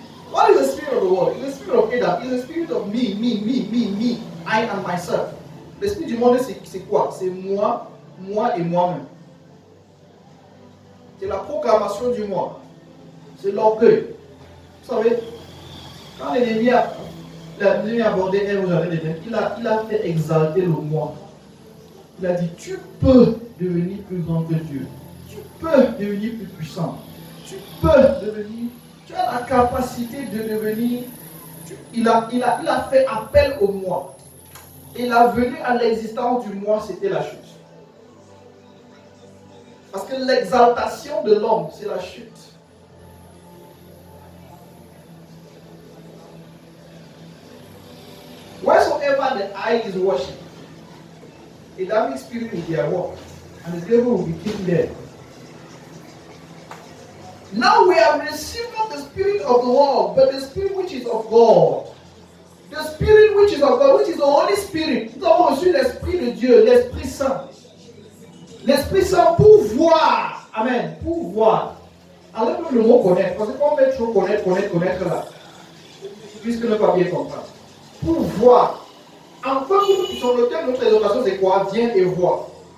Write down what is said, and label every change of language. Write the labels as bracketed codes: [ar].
[en] What is the spirit of the world? It's the spirit of Adam. It's the spirit of me, I and myself. [fr] L'esprit du monde, c'est quoi? C'est moi et moi-même. C'est la proclamation du moi. C'est l'orgueil. Vous savez, quand l'ennemi a abordé Ève au jardin d'Éden, il a fait exalter le moi. Il a dit, tu peux devenir plus grand que Dieu. Tu peux devenir plus puissant. Tu as la capacité de devenir. Il a fait appel au moi. Et la venue à l'existence du moi, c'était la chute. Parce que l'exaltation de l'homme, c'est la chute. [en] Wheresoever the eye is watching, a damning spirit will be at work, and the devil will be kept there. Now we have received not the spirit of the world, but the spirit which is of God. The spirit which is of God, which is the Holy Spirit. [fr] Nous avons reçu l'Esprit de Dieu, l'Esprit Saint. L'Esprit Saint pour voir. Amen. Pour voir. Enlève le mot connaître. Parce que quand on met trop connaître là, puisque ne pas bien comprendre. Pour voir. Enfin, sur le thème de notre exhortation, c'est quoi? Viens et vois.